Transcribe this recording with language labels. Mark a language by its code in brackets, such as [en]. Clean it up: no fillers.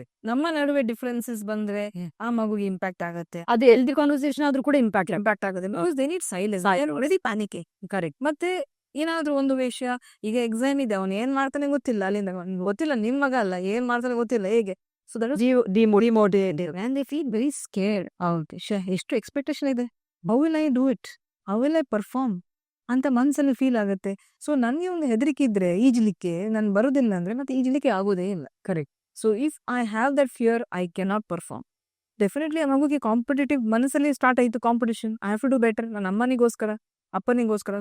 [kn] ನಮ್ಮ ನಡುವೆ ಡಿಫ್ರೆನ್ಸಸ್ ಬಂದ್ರೆ ಆ ಮಗುಗೆ ಇಂಪ್ಯಾಕ್ಟ್ ಆಗುತ್ತೆ. ಅದು ಹೆಲ್ದಿ ಕಾನ್ವರ್ಸೇಷನ್ ಆದ್ರೂ ಕೂಡ ಇಂಪ್ಯಾಕ್ಟ್ ಆಗುತ್ತೆ. [en] Because they need silence, they are already panicking. Correct. [kn] ಮತ್ತೆ ಏನಾದ್ರೂ ಒಂದು ವಿಷಯ, ಈಗ ಎಕ್ಸಾಮ್ ಇದೆ, ಅವನು ಏನ್ ಮಾಡ್ತಾನೆ ಗೊತ್ತಿಲ್ಲ, ಅಲ್ಲಿಂದ ಗೊತ್ತಿಲ್ಲ, ನಿಮ್ ಮಗ ಅಲ್ಲ, ಏನ್ ಮಾಡ್ತಾನೆ ಗೊತ್ತಿಲ್ಲ, ಹೇಗೆ. [en] So that demotivated and they feel very scared. [kn] ಎಷ್ಟು ಎಕ್ಸ್ಪೆಕ್ಟೇಷನ್ ಇದೆ, [en] how will I do it, how will I perform [kn] ಅಂತ ಮನ್ಸಲ್ಲಿ ಫೀಲ್ ಆಗುತ್ತೆ. ಸೊ ನನ್ಗೆ ಒಂದು ಹೆದರಿಕೆ ಇದ್ರೆ ಈಜ್ಲಿಕ್ಕೆ, ನನ್ ಬರುದಿಲ್ಲ ಅಂದ್ರೆ ಮತ್ತೆ ಈಜ್ಲಿಕ್ಕೆ ಆಗೋದೇ ಇಲ್ಲ. [en] Correct. So if I have that fear, I cannot perform. Definitely [kn] ಆ ಮಗುಗೆ ಕಾಂಪಿಟೇಟಿವ್ ಮನಸ್ಸಲ್ಲಿ ಸ್ಟಾರ್ಟ್ ಆಯ್ತು, [en] competition, I have to do better, [kn] ನನ್ನ ಅಮ್ಮನಿಗೋಸ್ಕರ ಅಪ್ಪನಿಗೋಸ್ಕರ.